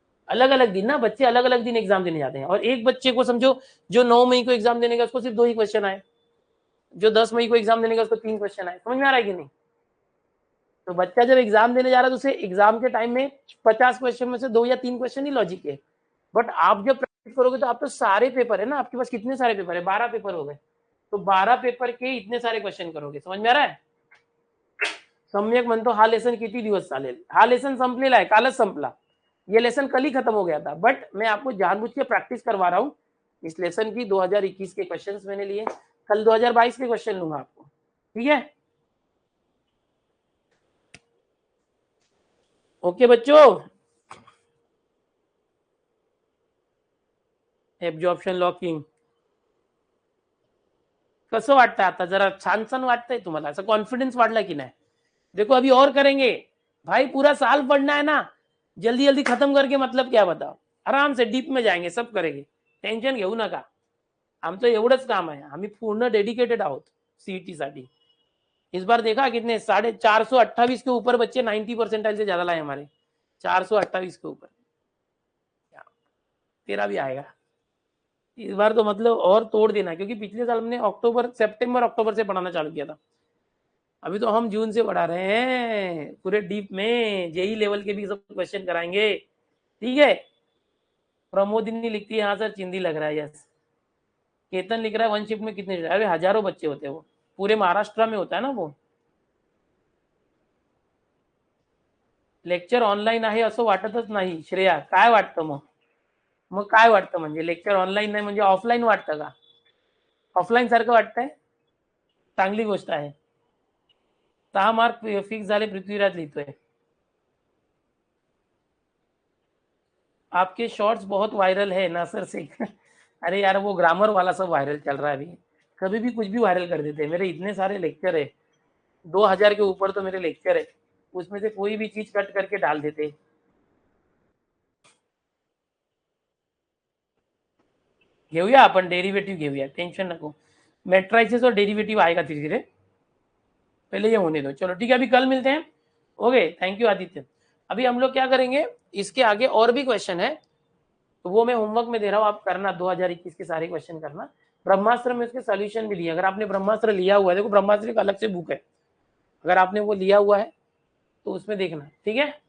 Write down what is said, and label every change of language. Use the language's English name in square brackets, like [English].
[Hindi] अलग अलग दिन ना, बच्चे अलग अलग दिन एग्जाम देने जाते हैं। और एक बच्चे को समझो जो 9 मई को एग्जाम देने का उसको सिर्फ 2 ही क्वेश्चन आए, जो 10 मई को एग्जाम देने का उसको 3 क्वेश्चन आए। समझ में आ रहा है कि नहीं? तो बच्चा जब एग्जाम देने जा रहा है तो उसे एग्जाम के टाइम में 50 क्वेश्चन में से 2 या 3 क्वेश्चन ही लॉजिक है। बट आप जब प्रैक्टिस करोगे तो आप तो सारे पेपर है ना, आपके पास कितने सारे पेपर है? 12 पेपर हो गए। तो 12 पेपर के इतने सारे क्वेश्चन करोगे। समझ में आ रहा है? [Marathi] सम्यक म्हणतो हा लेसन किती दिवस चालेल? हा लेसन संपलेला आहे, कालच संपला। [Hindi] ये लेसन कल ही खत्म हो गया था, बट मैं आपको जानबूझ के प्रैक्टिस करवा रहा हूँ। इस लेसन की 2021 के क्वेश्चंस मैंने लिए, कल 2022 के क्वेश्चन लूंगा आपको। ठीक है? ओके बच्चों, [Marathi] एब्जॉर्प्शन लॉकिंग कसं वाटतं? आता जरा छान छान वाटतंय तुम्हाला? असं कॉन्फिडेंस वाढला की नाही? [Hindi] देखो अभी और करेंगे भाई, पूरा साल पढ़ना है ना, जल्दी जल्दी खत्म करके मतलब क्या बताओ? आराम से डीप में जाएंगे, सब करेंगे, [Marathi] टेन्शन घेऊ नका। आमचं एवढंच काम आहे, आम्ही पूर्ण डेडिकेटेड आहोत सीईटी साठी। [Hindi] इस बार देखा कितने 428 के ऊपर बच्चे 90 परसेंटाइल से ज्यादा लाए हमारे, 428 के ऊपर। तेरा भी आएगा इस बार तो, मतलब और तोड़ देना, क्योंकि पिछले साल हमने सितंबर अक्टूबर से पढ़ाना चालू किया था। अभी तो हम जून से पढ़ा रहे हैं पूरे डीप में, जेई लेवल के भी सब क्वेश्चन कराएंगे। ठीक है? प्रमोदिनी लिखती है हाँ सर चिंदी लग रहा है, यस। केतन लिख रहा है वन शिफ्ट में कितने? अरे हजारों बच्चे होते हैं, वो पूरे महाराष्ट्र में होता है ना वो। [Marathi] लेक्चर ऑनलाईन आहे असं वाटतच नाही श्रेया, काय वाटतं मग? मग काय वाटतं म्हणजे लेक्चर ऑनलाईन नाही म्हणजे ऑफलाईन वाटतं का? ऑफलाईन सारखं वाटतंय? चांगली गोष्ट आहे। 6 मार्क फिक्स झाले, पृथ्वीराज लिहितोय। [Hindi] आपके शॉर्ट्स बहुत वायरल है नासर से। अरे यार वो ग्रामर वाला सब वायरल चल रहा है अभी, कभी भी कुछ भी वायरल कर देते हैं। मेरे इतने सारे लेक्चर है, 2000 के ऊपर तो मेरे लेक्चर है, उसमें से कोई भी चीज कट करके डाल देते। [Marathi] घेऊया आपण डेरिवेटिव घेऊया, टेंशन नको। [Hindi] मेट्राइसिस और डेरिवेटिव आएगा धीरे धीरे, पहले ये होने दो। चलो ठीक है, अभी कल मिलते हैं। Okay, thank you Aditya. अभी हम लोग क्या करेंगे, इसके आगे और भी क्वेश्चन है, तो वो मैं होमवर्क में दे रहा हूँ, आप करना 2021 के सारे क्वेश्चन करना। ब्रह्मास्त्र में उसके सोल्यूशन भी लिए, अगर आपने ब्रह्मास्त्र लिया हुआ है, देखो ब्रह्मास्त्र एक अलग से बुक है, अगर आपने वो लिया हुआ है तो उसमें देखना। ठीक है?